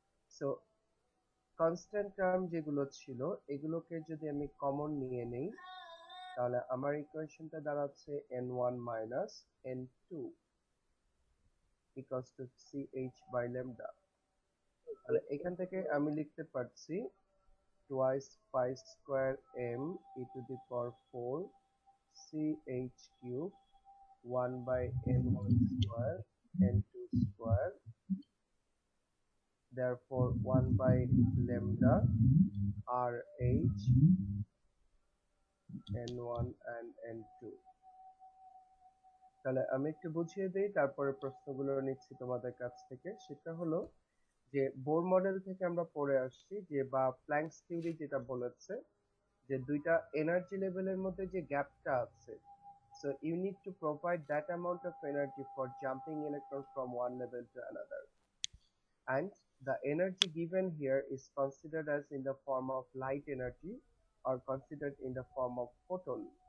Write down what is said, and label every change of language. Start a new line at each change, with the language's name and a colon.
Bangla: So constant term যেগুলো ছিল এগুলোকে যদি আমি কমন নিয়ে নেই তাহলে আমার ইকুয়েশনটা দাঁড়াচ্ছে
English: n1 minus n2 equals to ch by lambda.
Bangla: তাহলে এখান থেকে আমি লিখতে পারছি
English: twice pi square m e to the power 4 ch cube 1 by n1 square n2 square, therefore 1 by lambda rh n1 and n2.
Bangla: তাহলে আমি একটু বুঝিয়ে দেই, তারপরে প্রশ্নগুলো নিচ্ছি তোমাদের কাছ থেকে। সেটা হলো যে বোর মডেল থেকে আমরা পড়ে আসছি যে বা প্ল্যাঙ্কস থিওরি যেটা বলেছে যে দুইটা এনার্জি লেভেলের মধ্যে যে গ্যাপটা আছে,
English: so you need to provide that amount of energy for jumping electron from one level to another, and the energy given here is considered as in the form of light energy or considered in the form of photon.